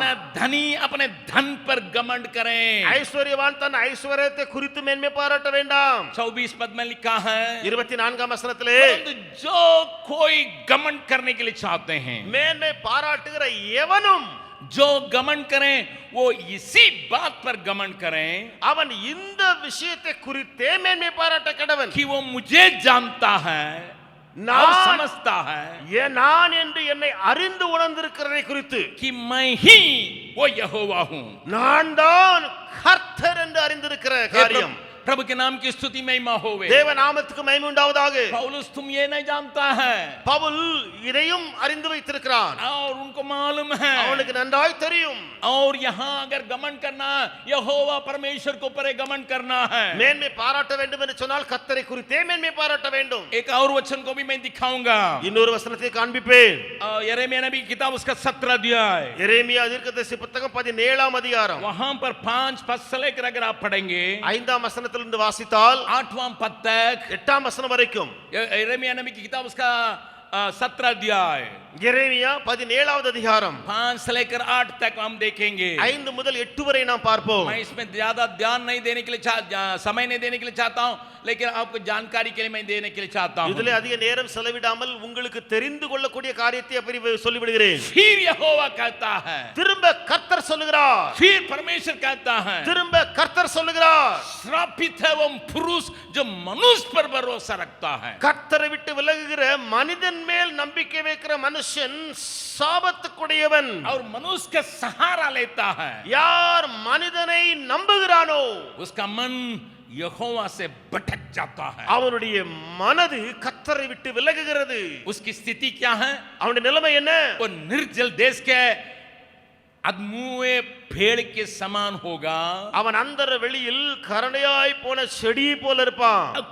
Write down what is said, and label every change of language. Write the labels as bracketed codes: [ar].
[hi] न धनी अपने धन पर घमंड करें. [ta] ஐஸ்வர்யவான் தன் ஐஸ்வர்யத்தை குறித்து மேன்மை பாராட்ட வேண்டாம். [hi] 24 पद में लिखा है, [ta] 24ஆம் வசனத்திலே [hi] परंतु जो कोई घमंड करने के लिए चाहते हैं, [ta] மேன்மை பாராட்டுகிற எவனும் [hi] जो घमंड करें वो इसी बात पर घमंड करें [ta] அவன் இந்த விஷயத்தை குறித்தே மேன்மை பாராட்ட கடவன். [hi] कि वो मुझे जानता है और [ta] நான் [hi] समझता है [ta] நான் என்று என்னை அறிந்து உணர்ந்திருக்கிறதை குறித்து, [hi] कि मैं ही वो यहोवा हूं. [ta] நான் தான் கர்த்தர் என்று அறிந்திருக்கிற காரியம். [hi] प्रभु के नाम की स्तुति महिमा होवे. [ta] தேவ நாமத்துக்கு மகிமை உண்டாவதாக. [hi] पौलुस तुम ये नहीं जानता है, [ta] பவுல் இதையும் அறிந்து வைத்திருக்கிறான். [hi] और उनको मालूम है, [ta] அவனுக்கு நன்றாய் தெரியும். [hi] और यहाँ अगर घमंड करना, यहोवा परमेश्वर को ऊपर घमंड करना है. [ta] மேன்மை பாராட்ட வேண்டும் என்று சொன்னால் கர்த்தரை குறித்தே மேன்மை பாராட்ட வேண்டும். [hi] एक और वचन को भी मैं दिखाऊंगा. [ta] இன்னொரு வசனத்தை காண்பிப்பேன். [hi] यिर्मयाह नबी की किताब उसका 17 अध्याय, [ta] எரேமியா தீர்க்கதரிசி புத்தகம் 17ஆம் அதிகாரம் [hi] वहां पर 5 पद से लेकर अगर आप पढ़ेंगे [ta] 5ஆம் வசனத்திலிருந்து வாசித்தால் [hi] 8वां पद तक, [ta] 8ஆம் வசனம் வரைக்கும், [hi] यिर्मयाह नबी की किताब उसका 17 अध्याय, [ta] எரேமியா 17வது அதிகாரம் [hi] 5 से लेकर 8 तक हम देखेंगे. [ta] 5 முதல் 8 வரை நாம் பார்ப்போம். [hi] मैं इसमें ज्यादा ध्यान नहीं देने के लिए समय नहीं देने के लिए चाहता हूं, लेकिन आपको जानकारी के लिए मैं देने के लिए चाहता हूं. [ta] இதிலே அதிக நேரம் செலவிடாமல் உங்களுக்கு தெரிந்து கொள்ளக்கூடிய காரியத்தை அப்படி சொல்லிவிடுகிறேன். [hi] फिर यहोवा कहता है, [ta] திரும்ப கர்த்தர் சொல்லுகிறார். [hi] फिर परमेश्वर कहता है, [ta] திரும்ப கர்த்தர் சொல்லுகிறார். [hi] श्रापित है वो पुरुष जो मनुष्य पर भरोसा रखता है. [ta] கர்த்தரை விட்டு விலகுகிற மனிதன் மேல் நம்பிக்கை வைக்கிற மனுஷன் சாபத்துக்குடையவன். [hi] और मनुष्य का सहारा लेता है, [ta] யார் மனிதனை நம்புகிறானோ [hi] उसका मन यहोवा से भटक जाता है. [ta] அவனுடைய மனது கர்த்தரை விட்டு விலகுகிறது. [hi] उसकी स्थिति क्या है? [ta] அவனுடைய நிலைமை என்ன? [hi] वो निर्जल देश के अधमुए भेड़ के समान होगा. [ta] அவன் அந்தர வெளியில் கரணையாய் போன செடி போல இருப்பான்.